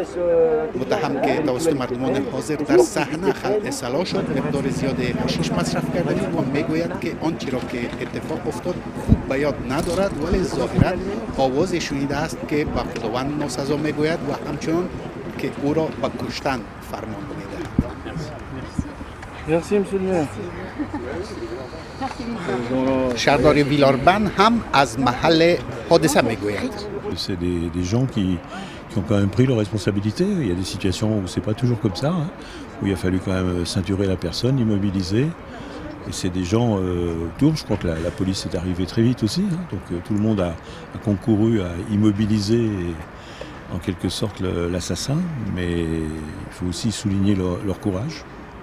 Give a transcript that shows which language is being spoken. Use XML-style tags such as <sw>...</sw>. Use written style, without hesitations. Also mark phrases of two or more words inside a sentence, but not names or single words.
<fa>متهم که توسط مردمان حاضر در صحنه خلع اصلاح شد، مقدار زیاد حشیش مصرف کرده بود و میگوید که آنچه را که اتفاق افتاد خوب به یاد ندارد ولی ظاهرا آوازی شنیده است که به خداوند ناسزا میگوید و همچنان که او را به کشتن فرمان میدهد.</fa> <fr>Merci monsieur le maire.</fr> <fa>شهردار ویلاربن هم از محل حادثه میگوید.</fa> <fr>C'est des gens qui ont quand même pris leurs responsabilités. Il y a des situations où c'est pas toujours comme ça, hein, où il a fallu quand même ceinturer la personne, immobiliser. Et c'est des gens autour, je crois que la police est arrivée très vite aussi, hein, donc tout le monde a concouru à immobiliser en quelque sorte l'assassin, mais il faut aussi souligner leur courage.</fr>